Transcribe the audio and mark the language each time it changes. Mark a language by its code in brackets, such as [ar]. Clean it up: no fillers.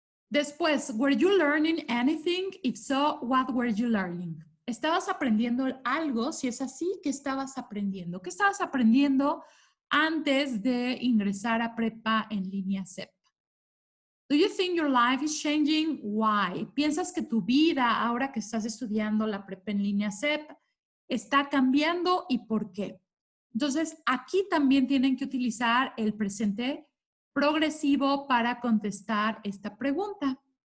[es] Después, [en] were you learning anything? If so, what were you learning? [es] ¿Estabas aprendiendo algo? Si es así, ¿qué estabas aprendiendo? ¿Qué estabas aprendiendo antes de ingresar a Prepa en línea CEP? [en] Do you think your life is changing? Why? [es] ¿Piensas que tu vida, ahora que estás estudiando la Prepa en línea CEP, está cambiando y por qué? Entonces, aquí también tienen que utilizar el presente progresivo para contestar esta pregunta.